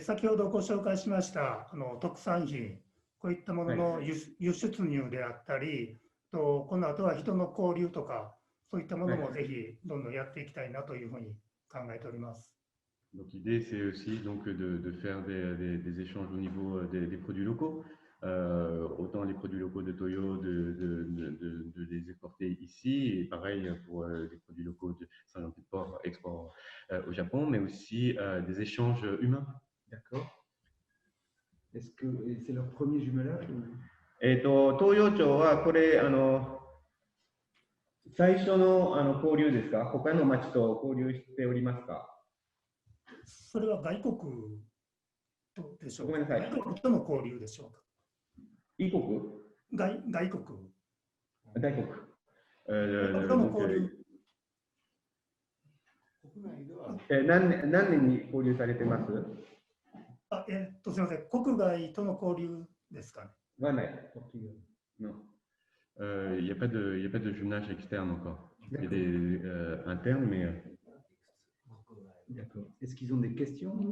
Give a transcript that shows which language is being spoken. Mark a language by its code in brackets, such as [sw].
[ja] 先ほどご紹介しました特産品、こういったものの輸出入であったり、この後は人の交流とか、そういったものもぜひどんどんやっていきたいなというふうに考えております。 [fr] Donc l'idée c'est aussi donc de faire des échanges au niveau des produits locaux, autant les produits locaux de Toyo de les exporter ici, et pareil pour les produits locaux de Saint-Jean-Pied-de-Port export au Japon, mais aussi des échanges humains. D'accord. Est-ce que c'est leur premier jumelage? [ja] 東洋町はこれ最初の交流ですか？他の町と交流しておりますか？それは外国とでしょうか？ごめんなさい。外国との交流でしょうか？異国？外国。外国。との交流。何年に交流されてます？すみません、国外との交流ですかね。はない。 [fr] Non. Il n'y a pas de jumelage externe encore. Il y a des internes, mais. D'accord. Est-ce qu'ils ont des questions?